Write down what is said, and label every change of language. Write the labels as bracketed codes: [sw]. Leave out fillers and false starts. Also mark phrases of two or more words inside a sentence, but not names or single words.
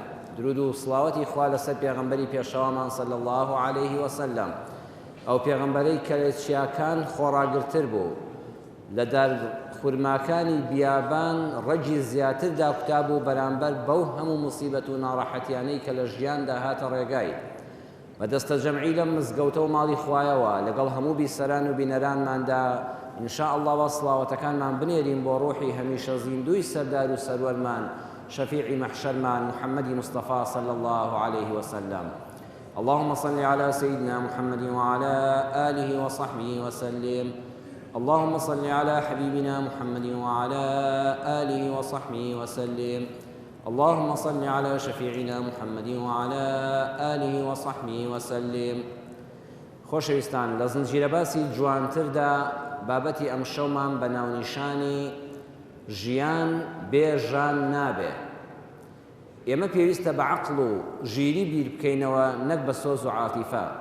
[ckb] درود و سڵاوەتی خوا لەسەر پێغەمبەری پێشەوامان [ar] صلی الله عليه وسلم، [ckb] ئەو پێغەمبەرەی کە لە چیاکان خۆڕاگرتر بوو، لە دار خورماکانی بیابان ڕەجی زیاتردا کوتاب و بەرامبەر بەو هەموو موسیبەت و ناڕەحەتیانەی کە لە ژیاندا هاتە ڕێگای. بەدەستە جەمعی لەم مزگەوتە و ماڵی خوایەوە لەگەڵ هەموو بیسەران و بینەرانماندا [ar] ئینشاء الله [ckb] وە سڵاوەتەکانمان بنێرین بۆ ڕۆحی هەمیشە زیندوی سەردار و سەروەرمان، شفيع محشرمان محمد مصطفى [ar] صلى الله عليه وسلم. اللهم صل على سيدنا محمد وعلى آله وصحبه وسلم. اللهم صل على حبيبنا محمد وعلى آله وصحبه وسلم. اللهم صل على شفيعنا محمد وعلى آله وصحبه وسلم. [ckb] خۆشەویستان، لە زنجیرەباسی جوانتردا بابەتی ئەم شەومان بە ناونیشانی ژیان بێ ژان نابێ. ئێمە پێویستە بە عەقڵ و ژیری بیر بکەینەوە، نەک بە سۆز و عاتیفە.